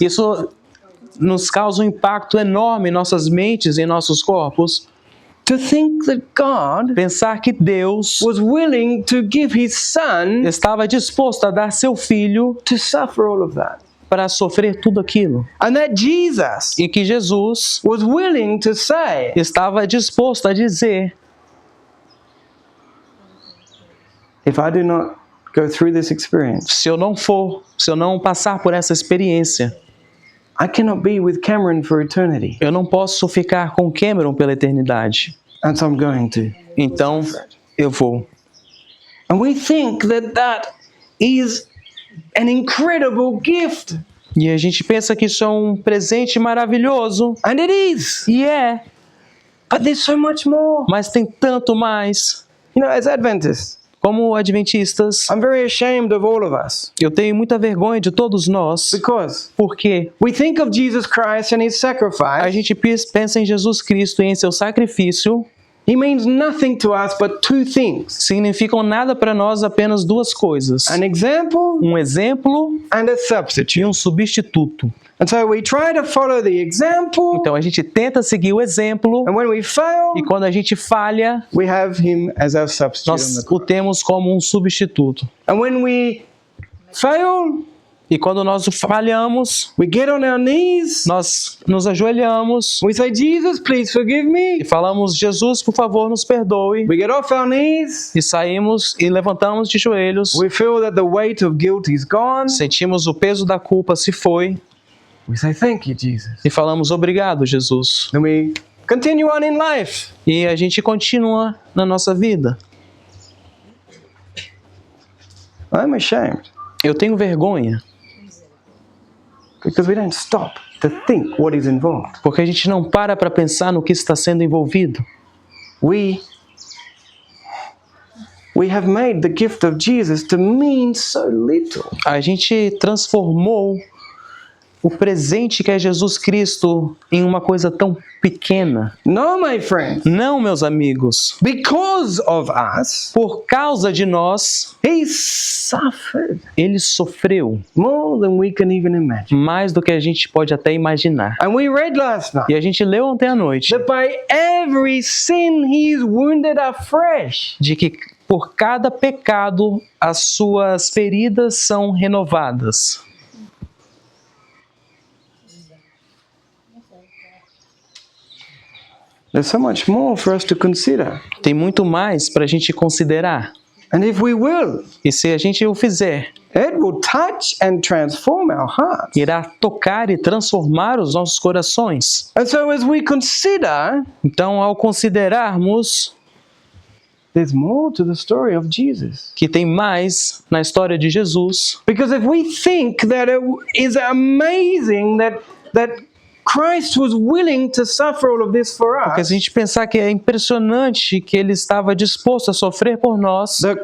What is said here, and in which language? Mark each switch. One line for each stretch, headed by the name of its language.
Portuguese: isso nos causa um impacto enorme em nossas mentes e em nossos corpos.
English: to think that God
Portuguese: Pensar que Deus
English: was willing to give his son
Portuguese: estava disposto a dar seu Filho
English: to suffer all of that.
Portuguese: para sofrer tudo aquilo.
English: And that Jesus
Portuguese: E que Jesus
English: was willing to say,
Portuguese: estava disposto a dizer:
English: if I do not go through this experience,
Portuguese: se eu não passar por essa experiência,
English: I cannot be with Cameron for eternity.
Portuguese: eu não posso ficar com Cameron pela eternidade.
English: And so I'm going to.
Portuguese: Então, eu vou.
English: And we think that that is an incredible gift.
Portuguese: E a gente pensa que isso é um presente maravilhoso.
English: And it is.
Portuguese: E é,
English: But there's so much more.
Portuguese: mas tem tanto mais.
English: You know, as Adventists,
Portuguese: Como adventistas,
English: I'm very ashamed of all of us.
Portuguese: eu tenho muita vergonha de todos nós,
English: Because
Portuguese: porque
English: we think of Jesus Christ and his
Portuguese: a
English: sacrifice.
Portuguese: gente pensa em Jesus Cristo e em seu sacrifício.
English: He means nothing to us but two things.
Portuguese: Significam nada para nós, apenas duas coisas:
English: An example
Portuguese: um exemplo
English: and a
Portuguese: e
English: substitute.
Portuguese: um substituto.
English: And so we try to follow the example,
Portuguese: Então a gente tenta seguir o exemplo,
English: and when we fail,
Portuguese: e quando a gente falha,
English: we have him as our substitute on
Portuguese: nós
English: the cross.
Portuguese: o temos como um substituto.
English: And when we fail,
Portuguese: E quando nós falhamos,
English: we get on our knees,
Portuguese: nós nos ajoelhamos
English: we say, Jesus, please forgive me.
Portuguese: e falamos: Jesus, por favor, nos perdoe.
English: We get off our knees,
Portuguese: E saímos e levantamos de joelhos.
English: we feel that the weight of guilt is gone,
Portuguese: Sentimos o peso da culpa se foi.
English: We say, thank you, Jesus.
Portuguese: E falamos obrigado, Jesus.
English: Then we continue on in life.
Portuguese: E a gente continua na nossa vida.
English: I'm ashamed
Portuguese: Eu tenho vergonha,
English: because we don't stop to think what is involved.
Portuguese: porque a gente não para pensar no que está sendo envolvido.
English: We have made the gift of Jesus to mean so little.
Portuguese: A gente transformou o presente que é Jesus Cristo em uma coisa tão pequena.
English: No, my friends.
Portuguese: Não, meus amigos.
English: Because of us,
Portuguese: Por causa de nós,
English: he suffered
Portuguese: ele sofreu
English: more than we can even imagine.
Portuguese: mais do que a gente pode até imaginar.
English: And we read last night
Portuguese: E a gente leu ontem à noite
English: that by every sin he is wounded afresh.
Portuguese: de que por cada pecado as suas feridas são renovadas.
English: There's so much more for us to consider.
Portuguese: Tem muito mais para a gente considerar.
English: And if we will,
Portuguese: E se a gente o fizer,
English: it will touch and transform our hearts.
Portuguese: irá tocar e transformar os nossos corações.
English: And so as we consider,
Portuguese: Então, ao considerarmos
English: there's more to the story of Jesus.
Portuguese: que tem mais na história de Jesus,
English: Because if we think that it is amazing that Christ was willing to suffer all of this for
Portuguese: porque
English: us,
Portuguese: se a gente pensar que é impressionante que ele estava disposto a sofrer por nós,